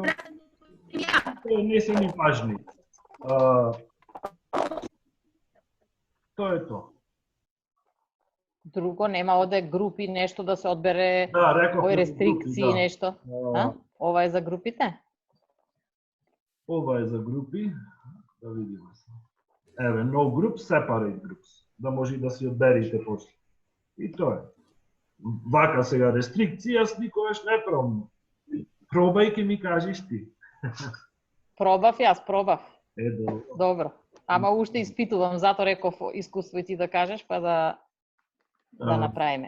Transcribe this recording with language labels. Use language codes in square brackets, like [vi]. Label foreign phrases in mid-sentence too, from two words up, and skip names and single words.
[mk] Не се ни важни. Тоа е тоа. Друго нема оде групи нешто да се одбере, Да, реков, кои рестрикции групи, да. нешто. Ова е за групите? Ова е за групи. Да видиме се. Еве, [en] no groups, separate groups. [mk] Да може да си одберите после. И тоа е. Вака сега рестрикции, јас никогаш не пробам. Пробај ке ми кажеш ти. Пробав јас, пробав. Добро. Добро. Ама уште испитувам, затоа реков искуство и ти да кажеш, па да направиме.